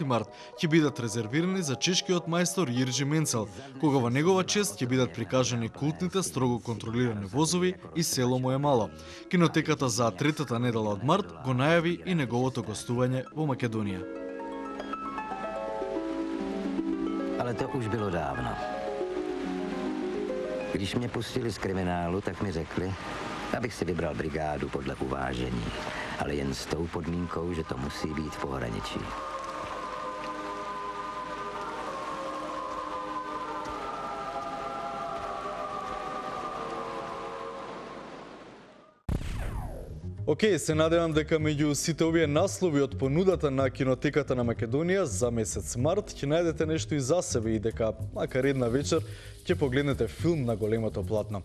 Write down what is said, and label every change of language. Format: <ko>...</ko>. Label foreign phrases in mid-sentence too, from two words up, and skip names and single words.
<mk>март, ќе бидат резервирани за чешкиот мајстор Јирџи Менцел, кога во негова чест ќе бидат прикажани култните строго контролирани возови и Село му е мало. Кинотеката за третата недела од март го најави и неговото гостување во Македонија.</mk> <cs>Ale to už bylo dávno. Když mě pustili z kriminálu, tak mi řekli, abych si vybral brigádu podle uvážení, ale jen s tou podmínkou, že to musí být v pohraničí.</cs> <mk>Океј, се надевам дека меѓу сите овие наслови од понудата на кинотеката на Македонија за месец март ќе најдете нешто и за себе и дека, макар една вечер, ќе погледнете филм на големото платно.</mk>